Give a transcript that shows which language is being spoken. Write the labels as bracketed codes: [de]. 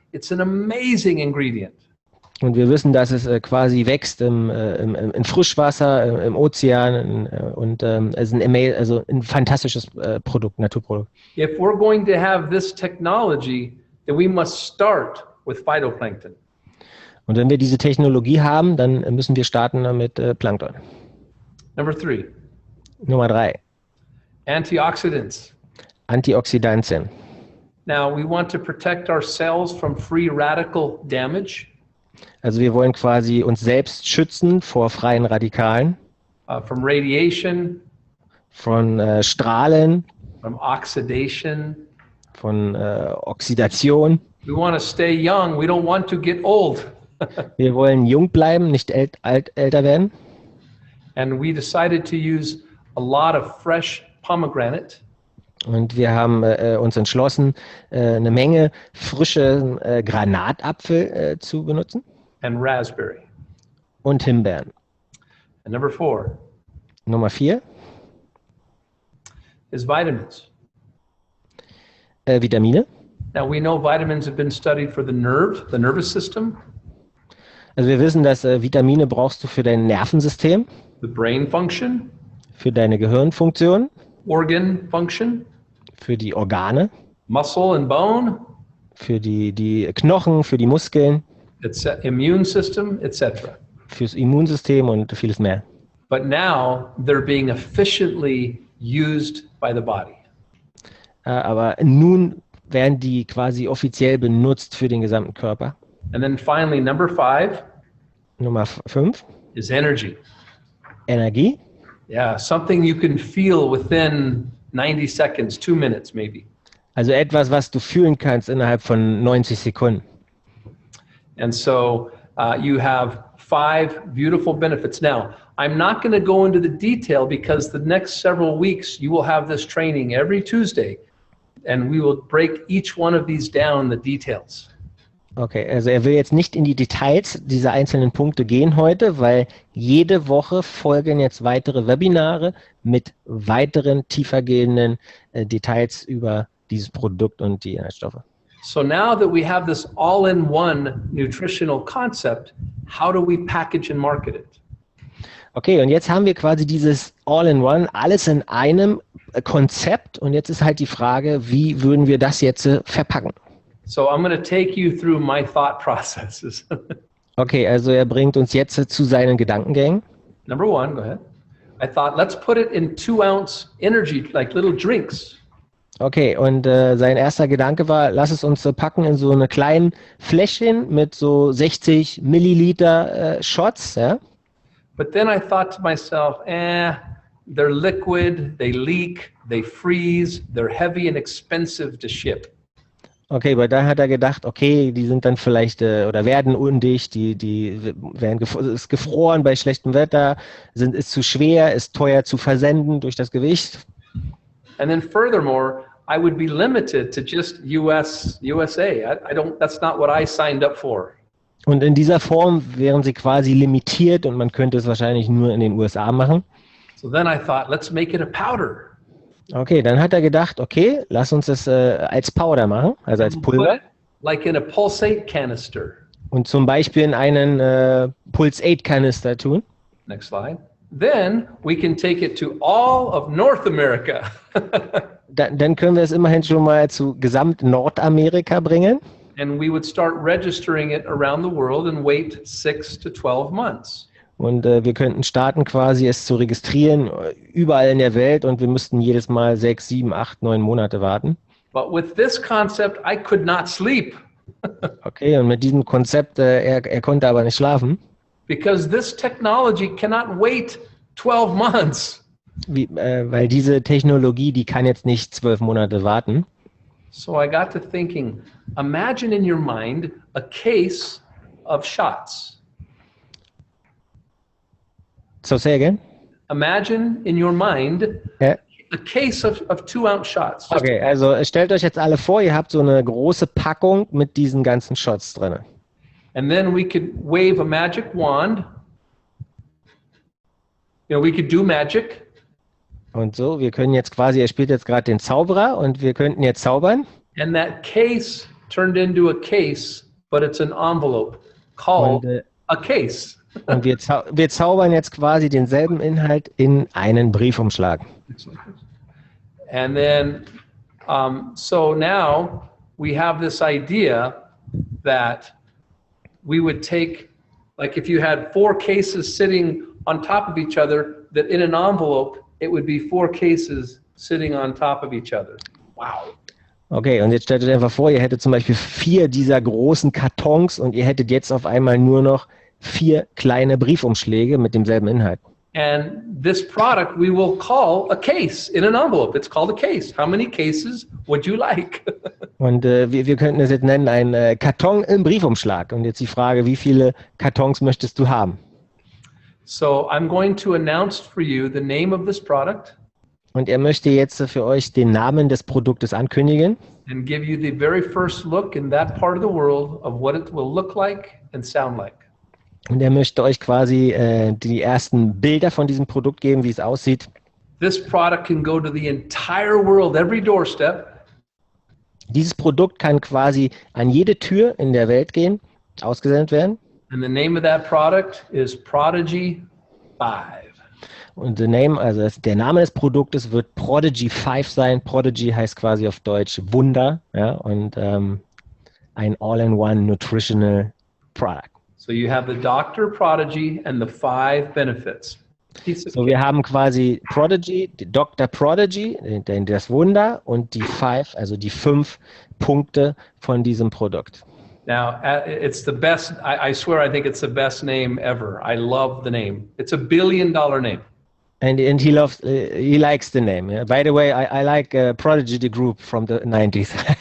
[en] It's an amazing ingredient. [de] Und wir wissen, dass es quasi wächst in Frischwasser, im Ozean und es ist ein fantastisches Produkt, Naturprodukt. [en] If we're going to have this technology, then we must start with phytoplankton. [de] Und wenn wir diese Technologie haben, dann müssen wir starten mit Plankton. [en] Number 3. [de] Nummer 3. [en] Antioxidants. [de] Antioxidantien. [en] Now, we want to protect our cells from free radical damage. [de] Also wir wollen quasi uns selbst schützen vor freien Radikalen. [en] From radiation. [de] Von Strahlen. [en] From oxidation. [de] Von Oxidation. [en] We want to stay young. We don't want to get old. [de] Wir wollen jung bleiben, nicht älter werden. [en] And we decided to use a lot of fresh pomegranate. [de] Und wir haben uns entschlossen, eine Menge frischen Granatapfel zu benutzen. [en] And raspberry. [de] Und Himbeeren. [en] And number 4 [de] Nummer 4. [en] is vitamins. [de] Vitamine. [en] Now we know vitamins have been studied for the nervous system, [de] Also wir wissen, dass Vitamine brauchst du für dein Nervensystem, [en] the brain function, [de] für deine Gehirnfunktion, [en] organ function, [de] für die Organe, [en] muscle and bone, [de] für die Knochen, für die Muskeln, [en] immune system, etc. [de] fürs Immunsystem und vieles mehr. [en] But now they're being efficiently used by the body. [de] Aber nun werden die quasi offiziell benutzt für den gesamten Körper. [en] And then finally, number 5 [de] Nummer 5, [en] is energy. [de] Energie. [en] Yeah, something you can feel within 90 seconds, 2 minutes maybe. [de] Also etwas, was du fühlen kannst innerhalb von 90 Sekunden. [en] And so you have 5 beautiful benefits. Now, I'm not going to go into the detail because the next several weeks you will have this training every Tuesday, and we will break each one of these down, the details. [de] Okay, also er will jetzt nicht in die Details dieser einzelnen Punkte gehen heute, weil jede Woche folgen jetzt weitere Webinare mit weiteren tiefergehenden Details über dieses Produkt und die Inhaltsstoffe. [en] So now that we have this all-in-one nutritional concept, how do we package and market it? [de] Okay, und jetzt haben wir quasi dieses All-in-One, alles in einem Konzept, und jetzt ist halt die Frage, wie würden wir das jetzt verpacken? [en] So I'm going to take you through my thought processes. [de] Okay, also er bringt uns jetzt zu seinen Gedankengängen. [en] Number 1, go ahead. I thought, let's put it in 2-ounce energy, like little drinks. [de] Okay, und sein erster Gedanke war, lass es uns packen in so eine kleinen Fläschchen mit so 60 Milliliter Shots, ja? [en] But then I thought to myself, they're liquid, they leak, they freeze, they're heavy and expensive to ship. [de] Okay, aber da hat er gedacht, okay, die sind dann vielleicht oder werden undicht, die werden ist gefroren bei schlechtem Wetter, ist zu schwer, ist teuer zu versenden durch das Gewicht. [en] And then furthermore, I would be limited to just USA. That's not what I signed up for. [de] Und in dieser Form wären sie quasi limitiert und man könnte es wahrscheinlich nur in den USA machen. [en] So then I thought, let's make it a powder. [de] Okay, dann hat er gedacht, okay, lass uns das als Powder machen, also als Pulver. [en] Like in a pulsate canister. [de] Und zum Beispiel in einen Pulse-8-Kanister tun. [en] Next slide. Then we can take it to all of North America. [de] Dann können wir es immerhin schon mal zu gesamt Nordamerika bringen. [en] And we would start registering it around the world and wait 6 to 12 months. [de] Und wir könnten starten, quasi es zu registrieren, überall in der Welt, und wir müssten jedes Mal 6, 7, 8, 9 Monate warten. [en] But with this concept, I could not sleep. [de] Okay, und mit diesem Konzept, er konnte aber nicht schlafen. [en] Because this technology cannot wait 12 months. [de] Weil diese Technologie, die kann jetzt nicht 12 Monate warten. [en] So I got to thinking, imagine in your mind a case of shots. So say again? Imagine in your mind a case of 2-ounce shots. [de] Okay, also stellt euch jetzt alle vor, ihr habt so eine große Packung mit diesen ganzen Shots drin. [en] And then we could wave a magic wand. You know, we could do magic. [de] Und so, wir können jetzt quasi, er spielt jetzt gerade den Zauberer und wir könnten jetzt zaubern. [en] And that case turned into a case, but it's an envelope called a case. [de] Und wir zaubern jetzt quasi denselben Inhalt in einen Briefumschlag. [en] And then, so now we have this idea that we would take, like if you had 4 cases sitting on top of each other, that in an envelope, it would be 4 cases sitting on top of each other. Wow. [de] Okay, und jetzt stellt euch einfach vor, ihr hättet zum Beispiel 4 dieser großen Kartons und ihr hättet jetzt auf einmal nur noch 4 kleine Briefumschläge mit demselben Inhalt. [en] And this product we will call a case in an envelope. It's called a case. How many cases would you like? [de] Und wir könnten es jetzt nennen, ein Karton im Briefumschlag. Und jetzt die Frage, wie viele Kartons möchtest du haben? [en] So I'm going to announce for you the name of this product [de] Und er möchte jetzt für euch den Namen des Produktes ankündigen [en] and give you the very first look in that part of the world of what it will look like and sound like. [de] und er möchte euch quasi die ersten Bilder von diesem Produkt geben, wie es aussieht. [en] This product can go to the entire world, every doorstep. [de] Dieses Produkt kann quasi an jede Tür in der Welt gehen, ausgesendet werden. [en] And the name of that product is Prodigy-5. [de] Und der Name des Produktes wird Prodigy-5 sein. Prodigy heißt quasi auf Deutsch Wunder, ja, und ein [en] All-in-One Nutritional Product. So you have the Dr. Prodigy and the 5 benefits. [de] So, wir haben quasi Prodigy, die Dr. Prodigy, das Wunder und die 5, also die 5 Punkte von diesem Produkt. [en] Now, it's the best, I swear I think it's the best name ever. I love the name. It's $1 billion name. And he likes the name. Yeah? By the way, I like Prodigy, the group from the 90s.